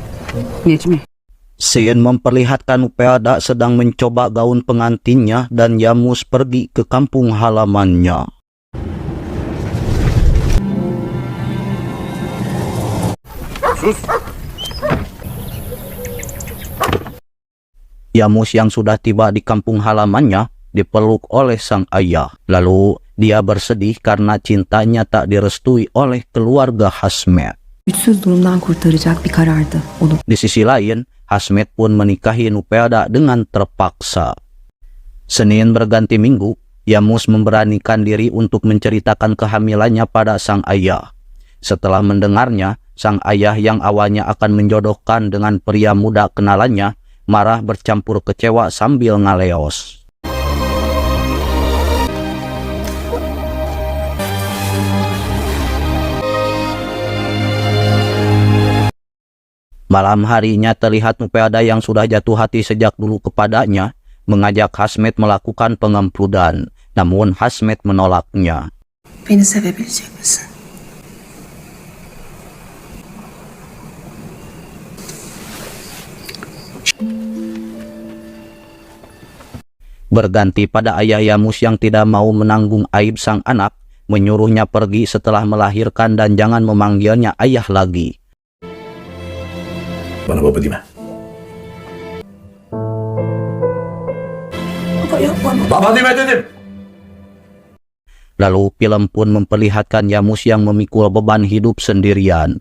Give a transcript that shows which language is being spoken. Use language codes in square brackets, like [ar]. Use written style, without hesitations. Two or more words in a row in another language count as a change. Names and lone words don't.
[id] Necmi. Scene memperlihatkan Nupeada sedang mencoba gaun pengantinnya dan Yamus pergi ke kampung halamannya. Sus! Yamus yang sudah tiba di kampung halamannya dipeluk oleh sang ayah. Lalu dia bersedih karena cintanya tak direstui oleh keluarga Hasmet. [tr] Güçsüz durumdan kurtaracak bir karardı. Onu [id] Di sisi lain, Hasmet pun menikahi Nupeada dengan terpaksa. Senin berganti Minggu, Yamus memberanikan diri untuk menceritakan kehamilannya pada sang ayah. Setelah mendengarnya, sang ayah yang awalnya akan menjodohkan dengan pria muda kenalannya, marah bercampur kecewa sambil ngaleos. Malam harinya terlihat Nupeada yang sudah jatuh hati sejak dulu kepadanya, mengajak Hasmet melakukan pengempludan, namun Hasmet menolaknya. [tr] Beni sevebilecek misin? [id] Berganti pada ayah Yamus yang tidak mau menanggung aib sang anak, menyuruhnya pergi setelah melahirkan dan jangan memanggilnya ayah lagi. [tr] Bana baba deme. Baba deme dedim. [id] Lalu film pun memperlihatkan Yamus yang memikul beban hidup sendirian.